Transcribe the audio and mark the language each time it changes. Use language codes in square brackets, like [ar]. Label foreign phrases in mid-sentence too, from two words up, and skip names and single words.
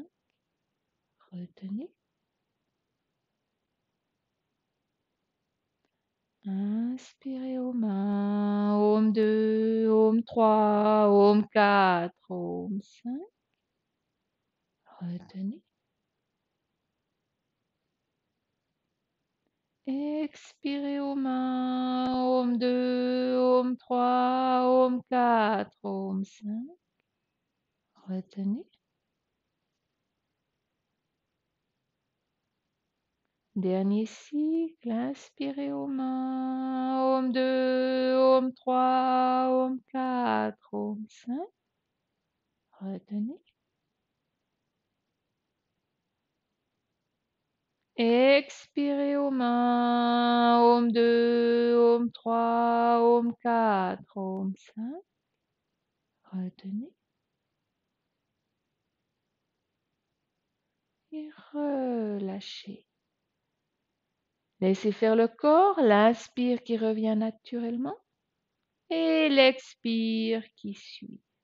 [fr] Retenez. Inspirez Om 1, Om 2, Om 3, Om 4, Om 5. Retenez. Expirez Om 1, Om 2, Om 3, Om 4, Om 5. Retenez. Dernier cycle, inspirez Om 1, Om 2, Om 3, Om 4, Om 5. Retenez. Expirez Om 1, Om 2, Om 3, Om 4, Om 5. Retenez. Et relâchez. Laissez faire le corps, l'inspire qui revient naturellement et l'expire qui suit.